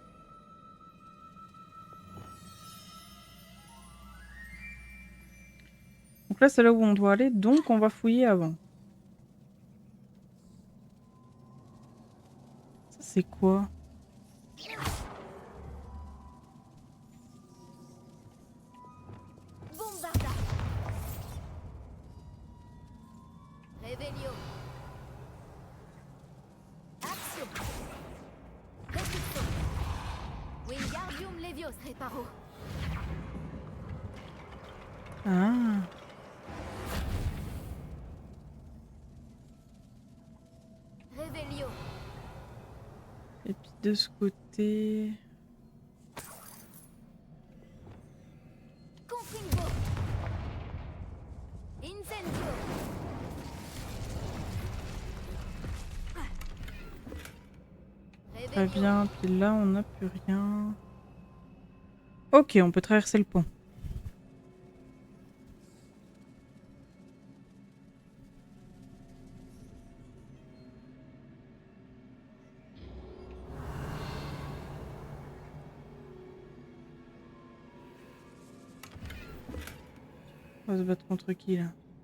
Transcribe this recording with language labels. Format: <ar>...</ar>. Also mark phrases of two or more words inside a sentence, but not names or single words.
<fr>Donc là, c'est là où on doit aller, donc on va fouiller avant. Ça, c'est quoi? Bombarda. Revelio. Action. Refuso. Wingardium Levios, Reparo. Ah, Revelio. et puis de ce côté... Confringo. Incendio. Très Revelio. bien, puis là, on n'a plus rien. Ok, on peut traverser le pont. On va se battre contre qui, là?</fr>